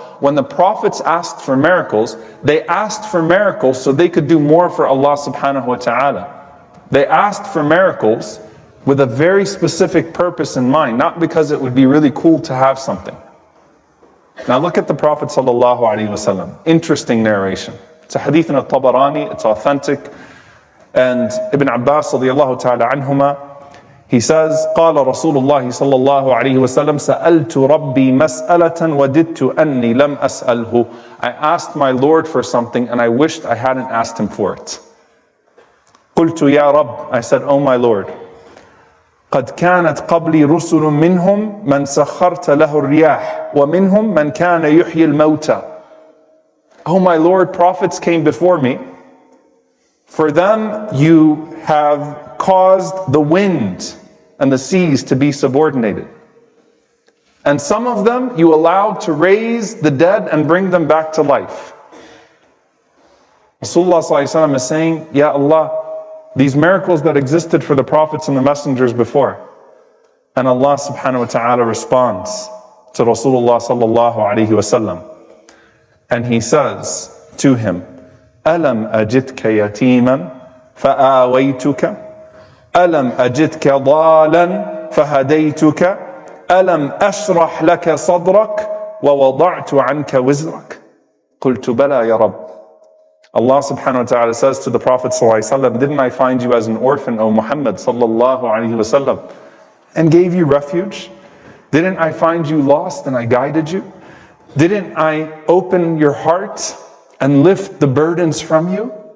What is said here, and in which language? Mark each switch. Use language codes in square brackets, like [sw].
[en] When the prophets asked for miracles, they asked for miracles so they could do more for Allah subhanahu wa ta'ala. They asked for miracles with a very specific purpose in mind, not because it would be really cool to have something. Now look at the Prophet sallallahu alaihi wasallam. Interesting narration. It's a hadith in al-Tabarani, it's authentic. And Ibn Abbas radiyallahu ta'ala anhuma, he says, [ar] قال رسول الله صلى الله عليه وسلم سألت ربي مسألة وددت أني لم أسأله. [en] I asked my Lord for something and I wished I hadn't asked him for it. [ar] قلت يا رب, [en] I said, oh my Lord, [ar] قد كانت قبلي رسل منهم من سخرت له الرياح ومنهم من كان يحيي الموتى. [en] Oh my Lord, prophets came before me. For them you have caused the wind and the seas to be subordinated. And some of them you allowed to raise the dead and bring them back to life. Rasulullah ﷺ is saying, Ya Allah, these miracles that existed for the prophets and the messengers before. And Allah subhanahu wa ta'ala responds to Rasulullah sallallahu alayhi wasallam. And he says to him, [ar] أَلَمْ أَجِدْكَ يَتِيمًا فَآوَيْتُكَ أَلَمْ أَجِدْكَ ضَالًا فَهَدَيْتُكَ أَلَمْ أَشْرَحْ لَكَ صَدْرَكَ وَوَضَعْتُ عَنْكَ وِزْرَكَ قُلْتُ بَلَى يَا رَبِّ. [en] Allah subhanahu wa ta'ala says to the Prophet sallallahu alaihi wasallam, didn't I find you as an orphan, O Muhammad sallallahu alaihi wasallam, and gave you refuge? Didn't I find you lost and I guided you? Didn't I open your heart and lift the burdens from you?